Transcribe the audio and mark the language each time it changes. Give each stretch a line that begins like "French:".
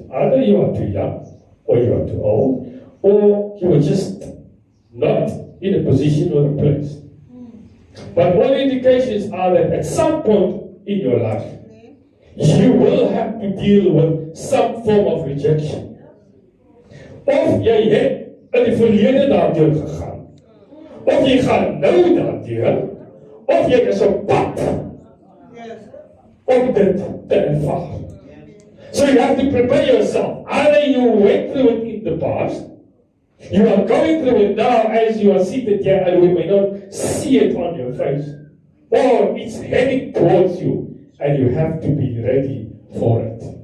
English: Either you are too young, or you are too old, or you are just not in a position or a place. But all indications are that at some point in your life, you will have to deal with some form of rejection.
Afrikaans: Of jy het in die verlede daardeur gegaan, of jy gaan nou daardeur, of jy is op pad om dit te ervaar.
English: So you have to prepare yourself. Either you went through it in the past, you are going through it now as you are seated here and we may not see it on your face, or it's heading towards you and you have to be ready for it.